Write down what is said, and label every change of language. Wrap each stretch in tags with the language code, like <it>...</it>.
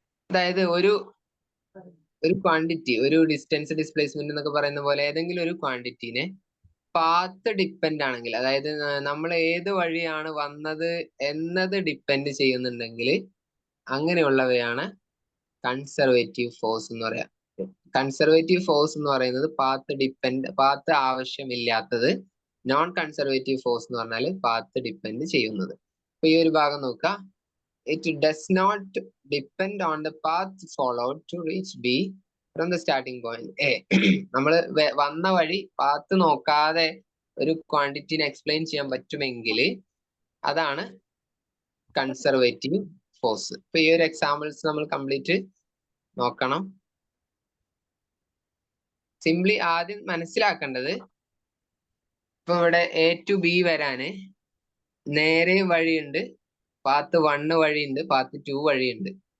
<ml>അതായത് ഒരു ക്വാണ്ടിറ്റി, ഒരു ഡിസ്റ്റൻസ് ഡിസ്പ്ലേസ്മെന്റ് എന്നൊക്കെ പറയുന്ന പോലെ ഏതെങ്കിലും ഒരു ക്വാണ്ടിറ്റിനെ പാത്ത് ഡിപ്പെൻഡ് ആണെങ്കിൽ, അതായത് നമ്മൾ ഏത് വഴിയാണ് വന്നത് എന്നത് ഡിപ്പെൻഡ് ചെയ്യുന്നുണ്ടെങ്കിൽ അങ്ങനെയുള്ളവയാണ് കൺസർവേറ്റീവ് ഫോഴ്സ് എന്ന് പറയാം. കൺസർവേറ്റീവ് ഫോഴ്സ് എന്ന് പറയുന്നത് പാത്ത് ആവശ്യമില്ലാത്തത്. നോൺ കൺസർവേറ്റീവ് ഫോഴ്സ് എന്ന് പറഞ്ഞാൽ പാത്ത് ഡിപ്പെൻഡ് ചെയ്യുന്നത്. അപ്പൊ ഈ ഒരു ഭാഗം നോക്കുക.</ml> <en>It does not depend on the path followed to reach B from the starting point A.</en> <ml>നമ്മൾ വന്ന വഴി പാത്ത് നോക്കാതെ ഒരു ക്വാണ്ടിറ്റിനെ എക്സ്പ്ലെയിൻ ചെയ്യാൻ പറ്റുമെങ്കിൽ അതാണ് കൺസർവേറ്റീവ് ഫോഴ്സ്. ഇപ്പൊ ഈ ഒരു എക്സാമ്പിൾസ് നമ്മൾ കംപ്ലീറ്റ് നോക്കണം. സിംപ്ലി ആദ്യം മനസ്സിലാക്കേണ്ടത്, ഇപ്പൊ ഇവിടെ A to B വരാന് നേരെ വഴിയുണ്ട്, പാത്ത് 1 വഴിയുണ്ട്, പാത്ത് 2 വഴിയുണ്ട്.</ml>